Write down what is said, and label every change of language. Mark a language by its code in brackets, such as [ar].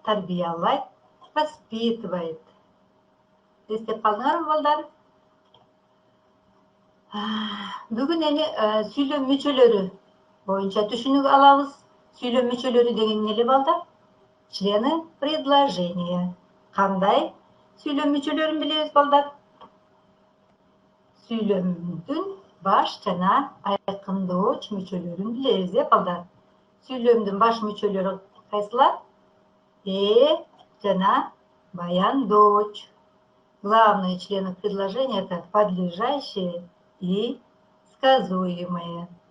[ky] Тарбиялайт, [ru] воспитывает. [ky] Эстеп калдыңарбы балдар? Бүгүн эми сүйлөм мүчөлөрү боюнча түшүнүк алабыз. Сүйлөм мүчөлөрү деген эмне эле балдар? [ru] Члены предложения. [ky] Кандай сүйлөм мүчөлөрүн билебиз балдар? Сүйлөмдүн баш жана айкындооч мүчөлөрүн билебиз, балдар. Сүйлөмдүн баш мүчөлөрү кайсылар? Жана баяндооч. [ru] Главные члены предложения — это подлежащие и сказуемые.